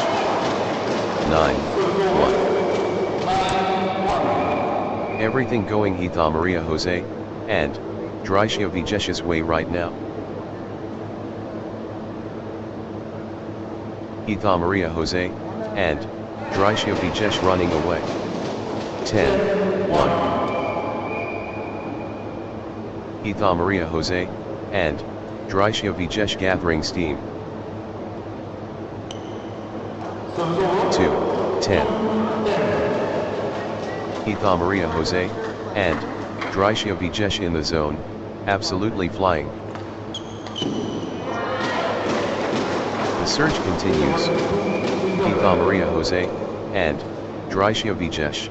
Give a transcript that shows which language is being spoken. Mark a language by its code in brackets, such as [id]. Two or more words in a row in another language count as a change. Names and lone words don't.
[en] 9. 1. Everything going Hitha Maria Jose, and Drisha Vijesh's way right now. Hitha Maria Jose, and Drisha Vijesh running away. 10. 1. Hitha Maria Jose, and Drisha Vijesh gathering steam. 2-10. Heatha Maria Jose and Drisha Vijesh in the zone, absolutely flying. The surge continues. Heatha Maria Jose and Drisha Vijesh.